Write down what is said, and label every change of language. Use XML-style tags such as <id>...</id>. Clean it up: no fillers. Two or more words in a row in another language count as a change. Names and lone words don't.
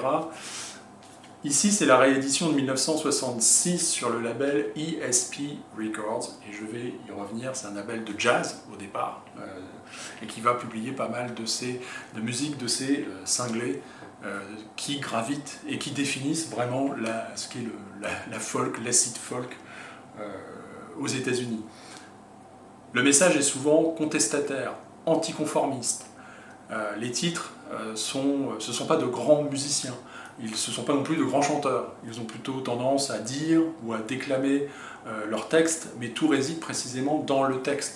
<fr>Ici, c'est la réédition de 1966 sur le label ESP Records, et je vais y revenir, c'est un label de jazz au départ, et qui va publier pas mal de musique de ces cinglés qui gravitent et qui définissent vraiment ce qu'est la folk, l'</fr> <en>acid folk</en> <fr>aux États-Unis. Le message est souvent contestataire, anticonformiste. Les titres ce ne sont pas de grands musiciens, ce ne sont pas non plus de grands chanteurs. Ils ont plutôt tendance à dire ou à déclamer leur texte, mais tout réside précisément dans le texte.</fr>